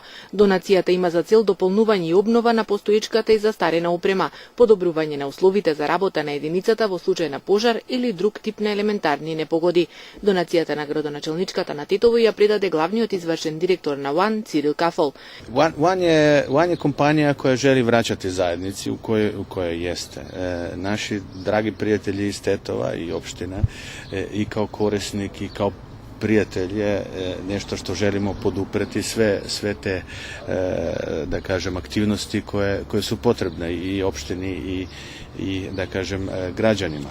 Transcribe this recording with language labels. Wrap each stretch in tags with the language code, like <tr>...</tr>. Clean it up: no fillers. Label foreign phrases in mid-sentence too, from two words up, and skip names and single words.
<mk>Донацијата има за цел дополнување и обнова на постоечката и застарена опрема, подобрување на условите за работа на единицата во случај на пожар или друг тип на елементарни непогоди. Донацијата на градоначелничката на Тетово ја предаде главниот извршен директор на УАН Цирил Кафол.</mk> <sr>УАН je kompanija koja želi vraćati zajednici u kojoj jeste. Naši dragi prijatelji iz Tetova i opština i kao korisnik i kao prijatelj je nešto što želimo podupreti, sve te da kažem aktivnosti koje su potrebne i opštini i da kažem građanima.</sr>